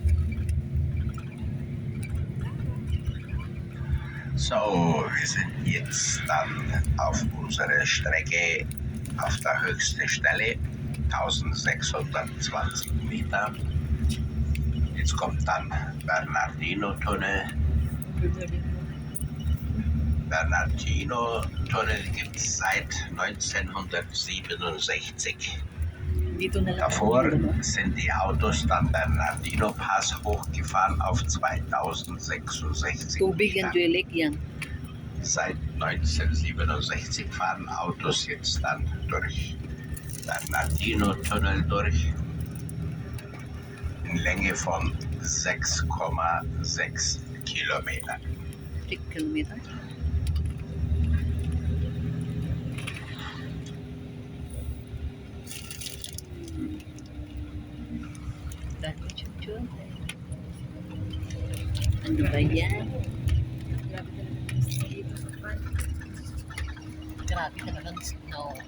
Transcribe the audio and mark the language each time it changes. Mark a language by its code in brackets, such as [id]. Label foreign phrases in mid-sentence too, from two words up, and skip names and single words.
[de] So, wir sind jetzt dann auf unserer Strecke auf der höchsten Stelle, 1620 Meter. Jetzt kommt dann Bernardino-Tunnel. Bernardino-Tunnel gibt es seit 1967. [tl] Dito na lang. [de] Davor sind die Autos dann Bernardino-Pass hochgefahren auf 2066 [tl] Tubig yan, [de] Meter. [tl] Juelik yan. [de] Seit 1967 fahren Autos jetzt dann durch Bernardino-Tunnel durch in Länge von 6,6 Kilometern. [tl] 6 kilometer. Ano ba yan? Grabe talagang snow.